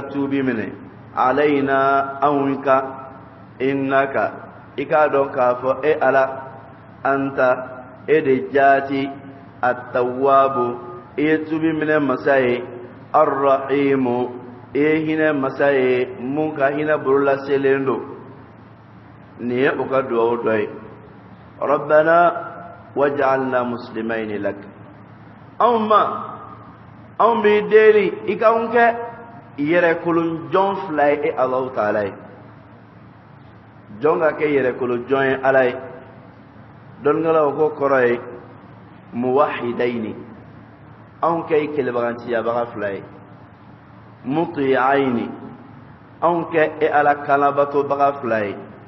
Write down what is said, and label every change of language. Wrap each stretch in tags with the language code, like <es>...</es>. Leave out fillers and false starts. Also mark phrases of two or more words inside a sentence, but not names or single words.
<bm>tuubi minɛ alayna anw ka innaka i k'a dɔn k'a fɔ e ala anta e de jaati attawwabu i ye tuubi minɛ masa ye arrahimu i ye hinɛ masa ye mun ka hinɛ bolola selen don nin ye u ka duwawu dɔ ye</bm> <ar>ربنا واجعلنا مسلمين لك</ar> <bm>anw b'i deli i k'anw kɛ yɛrɛkolon jɔn fila ye e Allahu Taala ye jɔn ka kɛ yɛrɛkolon jɔn ye ala ye dɔnnikɛlaw ko kɔrɔ ye muwahidayni anw kɛ i kelebagantiyabaga fila ye muti'ayni anw kɛ e ala kanabatobaga fila ye</bm>